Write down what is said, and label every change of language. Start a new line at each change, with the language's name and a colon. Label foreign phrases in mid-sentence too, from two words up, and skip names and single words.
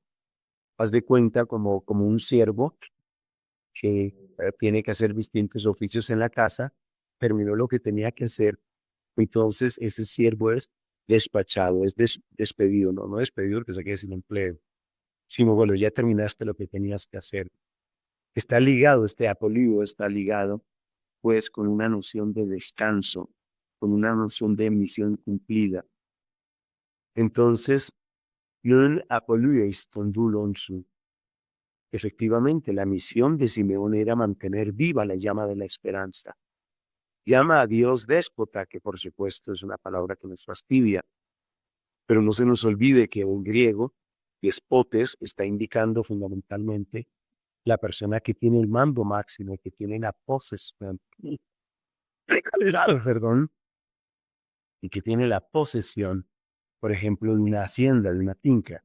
Spanish: Haz de cuenta como un siervo que tiene que hacer distintos oficios en la casa, terminó lo que tenía que hacer, entonces ese siervo es despachado, es despedido, no despedido porque se quede sin empleo, sino bueno, ya terminaste lo que tenías que hacer. Está ligado, este apolío está ligado pues con una noción de descanso, con una noción de misión cumplida. Entonces,
Greek: Νῦν ἀπολύεις τὸν δοῦλόν σου.
Spanish: Efectivamente, la misión de Simeón era mantener viva la llama de la esperanza. Llama a Dios déspota, que por supuesto es una palabra que nos fastidia, pero no se nos olvide que en griego, despotes está indicando fundamentalmente la persona que tiene el mando máximo, que tiene la posesión, perdón, y que tiene la posesión, por ejemplo, de una hacienda, de una finca.